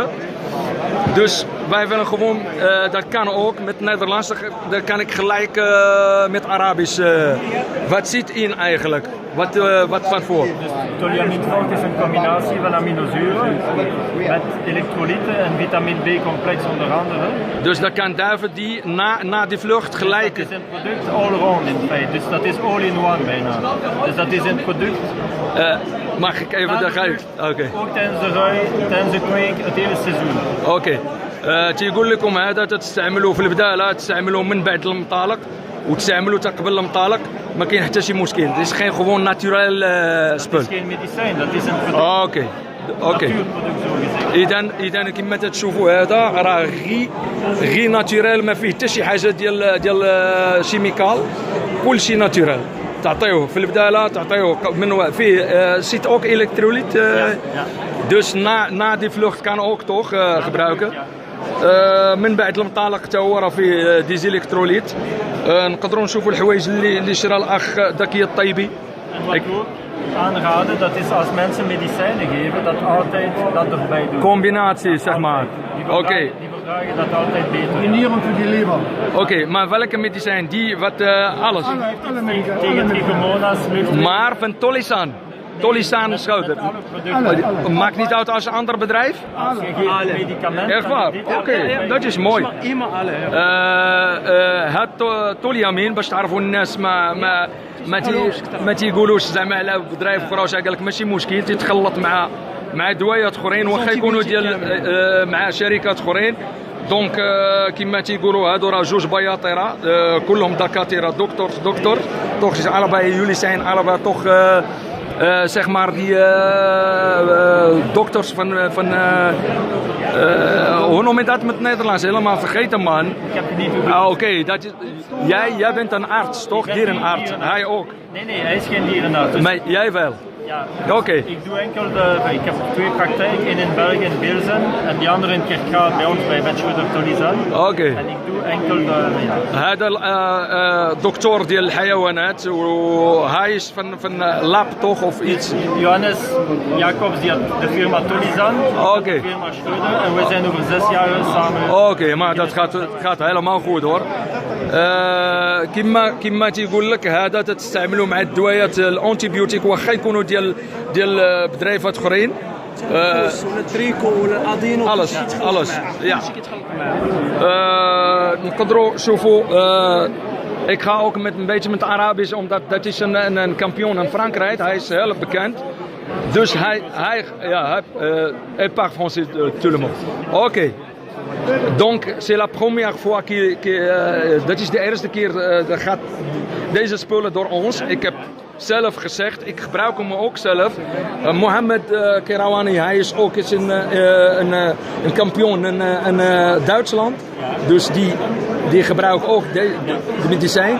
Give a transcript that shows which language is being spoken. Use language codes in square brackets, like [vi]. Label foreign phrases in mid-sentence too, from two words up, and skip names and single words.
[nl] Dus wij willen gewoon, dat kan ook met Nederlands, dat kan ik gelijk met Arabisch. Wat zit in eigenlijk? Wat van voor? Toliamine Forte is een combinatie van aminozuren met elektrolyten en vitamine B-complex onder andere. Dus dat kan duiven die na die vlucht gelijk... Het is een product all-round in feite, dus dat is all-in-one bijna. Dus dat is een product... mag ik even de geit? Ook tijdens de rui, tijdens de kweek, het hele seizoen. [ar] اوكي تيقول لكم هذا تستعملوه في البداله، تستعملوه من بعد المطالق وتستعملوا قبل المطالق، ما كاين حتى شي مشكل. [nl] Het is geen gewoon naturel spul. Het is geen medicijn, dat is een product. [ar] اوكي اذا كما تشوفوا هذا راه غي ناتوريل، ما فيه حتى شي حاجه ديال شيميكال، كل شيء ناتوريل. تعطيوه في البداله، تعطيوه من فيه [nl] zit ook elektrolyt. Dus na die vlucht kan ook toch gebruiken. [ar] من بعد المطالق حتى هو راه فيه ديز الكتروليت. نقدروا نشوفوا الحوايج اللي شرا الاخ ذكي الطيبي. [nl] Aanraden, dat is als mensen medicijnen geven, dat altijd dat erbij doen. Combinatie, zeg maar. Oké. Die verdragen dat altijd beter. Inherent voor die lever. Oké, maar welke medicijn? Die, wat, alles? Tegen trichomonas, maar van Tolisan. Tolisan Schouder. Maakt niet uit als een ander bedrijf? Alle medicamenten. Echt waar? Oké, dat is mooi. [ar] هاد توليامين باش تعرفوا الناس ما تيقولوش زعما على بدرايف اخرى واش قال لك ماشي مشكل، تيتخلط مع دوايات اخرين واخا يكونوا ديال مع شركات اخرين. دونك كما تيقولوا هادو راه جوج بياطره كلهم دكاتره دكتور [nl] allebei jullie zijn allebei toch zeg maar die dokters van hoe noem je dat met het Nederlands? Helemaal vergeten, man. Ik heb het niet Oké, jij bent een arts, toch? Dierenarts. Hij ook? Nee, hij is geen dierenarts. Dus... Maar jij wel? Ja. Oké. Ik doe enkel ik heb 2 praktijken, één in België in Beelzen en die andere in Kerkrade bij ons bij Betschouder Tolisan. Oké. En ik doe enkel [ar] هذا دكتور ديال الحيوانات وهاي [nl] is van lab toch of iets? Johannes Jacobs die had de firma Tolisan, de firma Schröder en we zijn over 6 jaar samen. Oké, maar dat gaat helemaal goed hoor. [ar] كما تيقول لك هذا تستعملوا مع الدويات الانتيبيوتيك واخا يكونوا ديال بدرايفات اخرين. ولا التريكو ولا الادينو [nl] alles ja. [ar] نقدروا شوفوا [nl] ik ga ook een beetje met Arabisch, omdat dat is een kampioen in Frankrijk. Hij is heel bekend. Dus hij [fr] parle français tout le monde. [nl] Oké. [fr] Donc c'est la première fois [nl] dat is de eerste keer dat gaat deze spullen door ons. Ik heb zelf gezegd, ik gebruik hem ook zelf. Mohamed Kerawani, hij is ook een kampioen in Duitsland. Dus die gebruikt ook de medicijn.